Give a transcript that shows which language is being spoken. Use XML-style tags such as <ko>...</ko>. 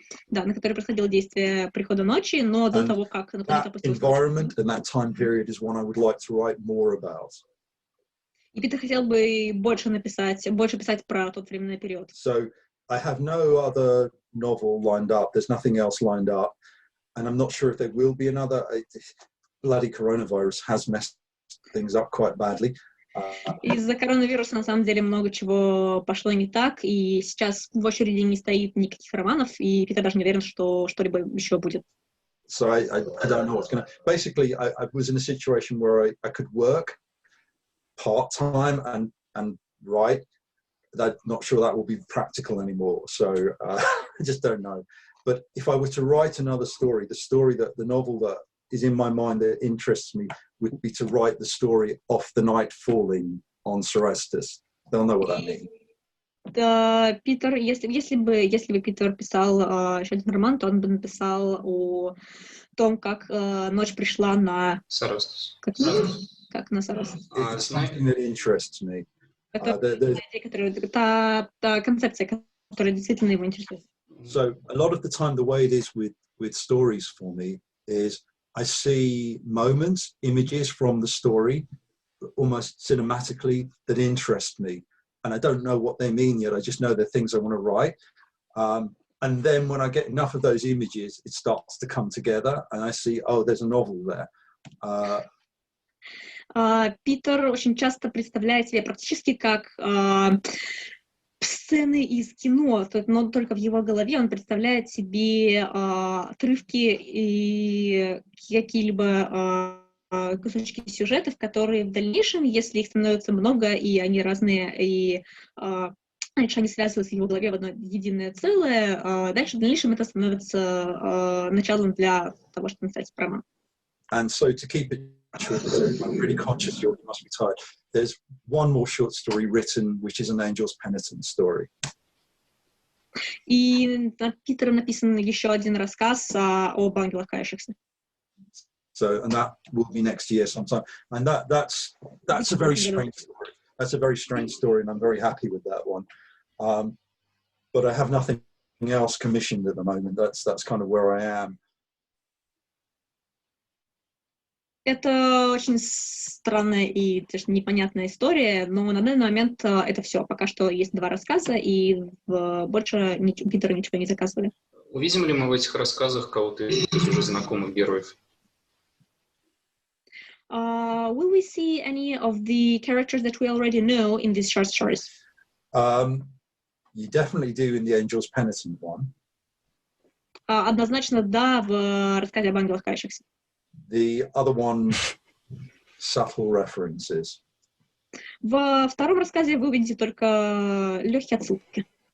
<ru>Да, на которой происходило действие прихода ночи, но до того, как на планету опустилась.</ru> <en>Environment and that time period is one I would like to write more about.</en> <ru>И Питер хотел бы больше писать про тот временной период.</ru> <en>So I have no other novel lined up. There's nothing else lined up, and I'm not sure if there will be another. Bloody coronavirus has messed things up quite badly.</en> <ru>Из-за коронавируса, на самом деле, много чего пошло не так, и сейчас в очереди не стоит никаких романов, и Питер даже не уверен, что что-либо еще будет.</ru> <en>So I don't know what's going to... Basically, I was in a situation where I could work part-time and write. I'm not sure that will be practical anymore, so I just don't know. But if I were to write another story, the novel that is in my mind that interests me would be to write the story of the night falling on Cerastus. They'll know what that means.</en> <ru>Да, Питер, если бы Питер писал еще один роман, то он бы написал о том, как ночь пришла на</ru> <en>Cerastus.</en> <ru>Как на Cerastus.</ru> <en>It's something that interests me.</en> <ru>Это концепция, которая действительно его интересует.</ru> <en>So a lot of the time, the way it is with stories for me is I see moments, images from the story, almost cinematically, that interest me. And I don't know what they mean yet. I just know they're things I want to write. And then when I get enough of those images, it starts to come together and I see, oh, there's a novel there.</en> <ru>Питер очень часто представляет себе практически как сцены из кино, но только в его голове он представляет себе отрывки и какие-либо кусочки сюжетов, которые в дальнейшем, если их становится много, и они разные, и раньше они связываются в его голове в одно единое целое, дальше в дальнейшем это становится началом для того, чтобы написать роман.</ru> <en>And so to keep it short, I'm really conscious you must be tired. There's one more short story written, which is an angel's penitence story.</en> <ru>И Питером написан еще один рассказ об ангелах кающихся.</ru> <en>So, and that will be next year sometime. And that's a very strange story. That's a very strange story, and I'm very happy with that one. But I have nothing else commissioned at the moment. That's kind of where I am.</en> <ru>Это очень странная и непонятная история, но на данный момент это все. Пока что есть 2 рассказа, и больше Питера ничего не заказывали. Увидим ли мы в этих рассказах кого-то из уже знакомых героев?</ru> <en>Will we see any of the characters that we already know in these short stories? You definitely do in the Angel's Penitent one.</en> <ru>Однозначно, да, в рассказе об ангелах кающихся.</ru> <en>The other one, subtle references.</en> <ru>Во втором рассказе вы увидите только легкие отсылки.</ru>